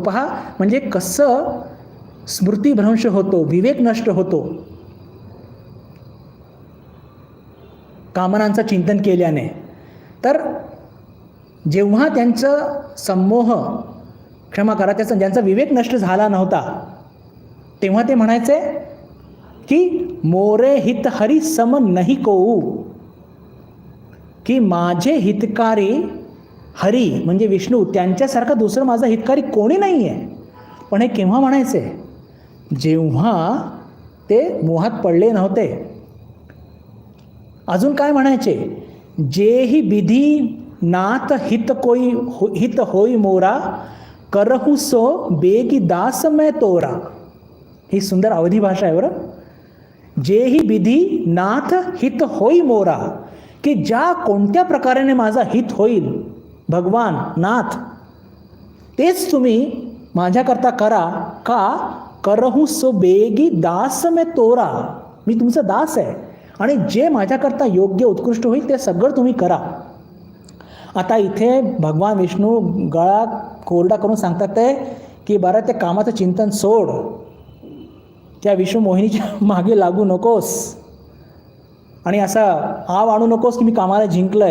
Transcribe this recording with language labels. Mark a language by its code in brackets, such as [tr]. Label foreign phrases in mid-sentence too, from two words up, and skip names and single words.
[mr] पहा, म्हणजे कसं स्मृतिभ्रंश होतो, विवेक नष्ट होतो कामनांचं चिंतन केल्याने. तर जेव्हा त्यांचं संमोह, क्षमा करा, ज्यांचा विवेक नष्ट झाला नव्हता, तेव्हा ते म्हणायचे की [awa] मोरे हित हरी सम नाही कोऊ, [mr] की माझे हितकारी हरी म्हणजे विष्णू, त्यांच्यासारखा दुसरं माझा हितकारी कोणी नाही आहे. पण हे केव्हा म्हणायचे? जेव्हा ते मोहात पडले नव्हते. अजून काय म्हणायचे? [awa] जेही विधी नाथ हित होई मोरा, करहु सो बेगी दास मैं तोरा. [mr] ही सुंदर अवधी भाषा आहे बरं. [awa] जेही विधी नाथ हित होई मोरा, [mr] की ज्या कोणत्या प्रकाराने माझा हित होईल भगवान नाथ, तेच तुम्ही माझ्याकरता करा. [awa] का करहू सो बेगी दास में तोरा, [mr] मी तुमचा दास आहे आणि जे माझ्याकरता योग्य उत्कृष्ट होईल ते सगळं तुम्ही करा. आता इथे भगवान विष्णू गळा कोरडा करून सांगतात ते की बरं ते कामाचं चिंतन सोड, त्या विष्णू मोहिनीच्या मागे लागू नकोस आणि असा आव आणू नकोस की मी कामाला जिंकलंय.